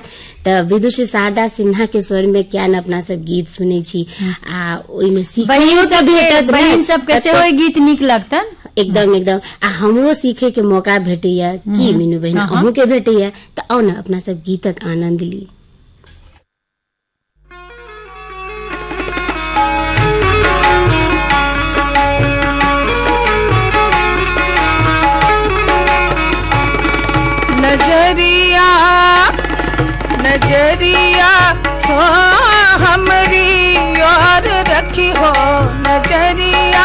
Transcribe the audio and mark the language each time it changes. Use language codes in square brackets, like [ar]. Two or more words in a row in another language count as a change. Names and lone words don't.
[mai] तो विदुषी शारदा सिन्हा के स्वर में क्या न अपना सब गीत सुनै छी, आ ओहिमे बहिन सबके सेहो गीत नीक लगतन। एकदम एकदम, आ हमरो सीखे के मौका भेटैया की मीनू बहिन, अहूँ के भेटैया। तो आओ न अपना सब गीतक आनंद ली। नजरिया नजरिया हो हमरी और रखी हो, नजरिया